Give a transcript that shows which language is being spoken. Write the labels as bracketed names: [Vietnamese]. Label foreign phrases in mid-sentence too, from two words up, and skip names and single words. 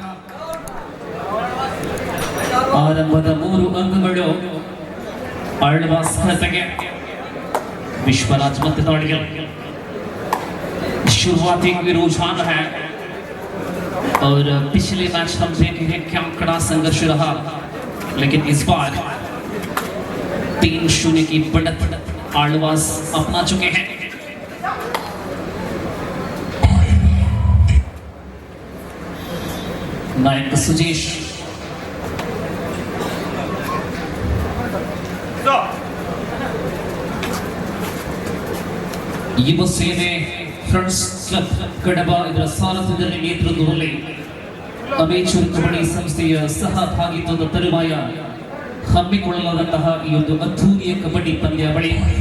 [Kannada] ಆರಂಭದ 3 ಅಂಕಗಳು ಆಳ್ವಾಸ್ ಖಾತೆಗೆ. [Hindi] विश्वराज मत दौड़िया शुरुआती रुझान है और पिछले मैच हम देखे हैं क्या कड़ा संघर्ष रहा, लेकिन इस बार 3-0 की बढ़त आಳ್ವಾಸ್ अपना चुके हैं. [Kannada] नायक सुजेश ಯುವ ಸೇನೆ ಫ್ರೆಂಡ್ಸ್ ಕ್ಲಬ್ ಕಡಬ ಇದರ ಸಾರಥ್ಯದಲ್ಲಿ ನೇತೃತ್ವದಲ್ಲಿ ಅಮೇಚೂರ್ ಕಬಡ್ಡಿ ಸಂಸ್ಥೆಯ ಸಹಭಾಗಿತ್ವದ ತರುವಾಯ ಹಮ್ಮಿಕೊಳ್ಳಲಾದಂತಹ ಈ ಒಂದು ಅದ್ಧೂರಿಯ ಕಬಡ್ಡಿ ಪಂದ್ಯಾವಳಿ